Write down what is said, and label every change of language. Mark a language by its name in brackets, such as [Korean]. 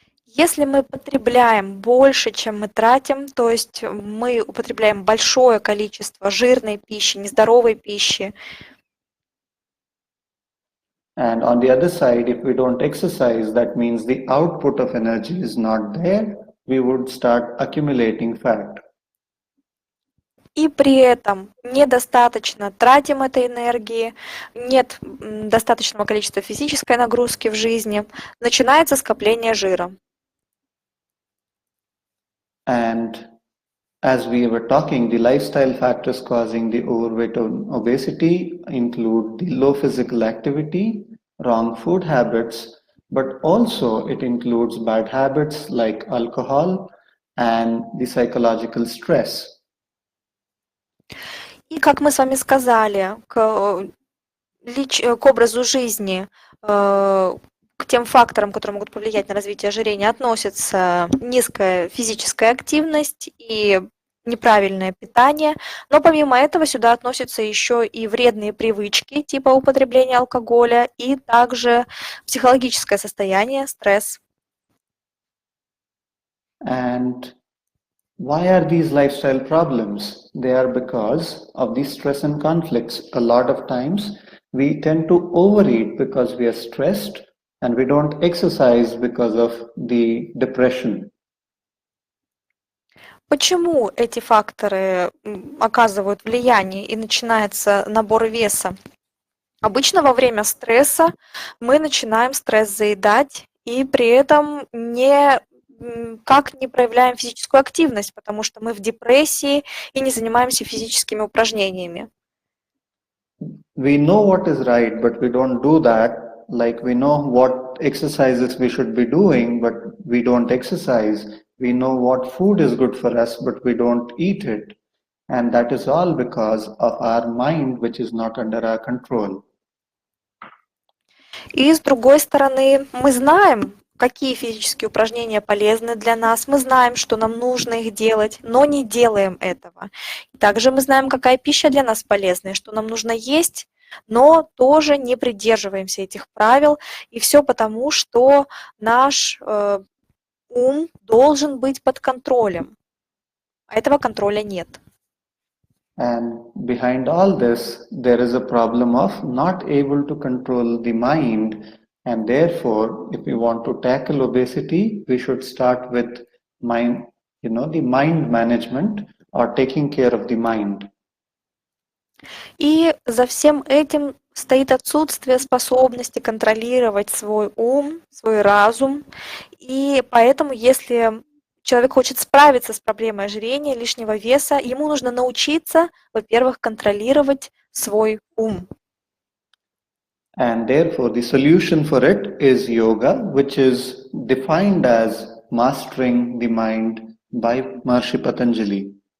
[Russian] Если мы потребляем больше, чем мы тратим, то есть мы употребляем большое количество жирной пищи, нездоровой пищи. [English] And on the other side, if we don't exercise, that means the output of energy is not there. We would start accumulating fat. [Russian] И при этом недостаточно тратим этой энергии, нет достаточного количества физической нагрузки в жизни, начинается скопление жира. [English] And as we were talking, the lifestyle factors causing the overweight and obesity include the low physical activity, wrong food habits, but also it includes bad habits like alcohol and the psychological stress. [Russian] И как мы с вами сказали, к образу жизни, к тем факторам, которые могут повлиять на развитие ожирения, относятся низкая физическая активность и неправильное питание, но помимо этого сюда относятся еще и вредные привычки типа употребления алкоголя и также психологическое состояние, стресс. [English] And why are these lifestyle problems? They are because of the stress and conflicts. A lot of times we tend to overeat because we are stressed, and we don't exercise because of the depression. [Russian] Почему эти факторы оказывают влияние и начинается набор веса? Обычно во время стресса мы начинаем стресс заедать и при этом никак не проявляем физическую активность, потому что мы в депрессии и не занимаемся физическими упражнениями. [English] We know what is right, but we don't do that. Like we know what exercises we should be doing, but we don't exercise. We know what food is good for us, but we don't eat it. And that is all because of our mind, which is not under our control. [Russian] И с другой стороны, мы знаем, какие физические упражнения полезны для нас, мы знаем, что нам нужно их делать, но не делаем этого. Также мы знаем, какая пища для нас полезна, и что нам нужно есть, но тоже не придерживаемся этих правил. И все потому, что наш ум должен быть под контролем, а этого контроля нет. [English] And behind all this, there is a problem of not able to control the mind And therefore, if we want to tackle obesity, we should start with mind, the mind management or taking care of the mind. [Russian] И за всем этим стоит отсутствие способности контролировать свой ум, свой разум. И поэтому, если человек хочет справиться с проблемой ожирения, лишнего веса, ему нужно научиться, во-первых, контролировать свой ум. [English] And therefore, the solution for it is yoga, which is defined as mastering the mind by Maharishi Patanjali.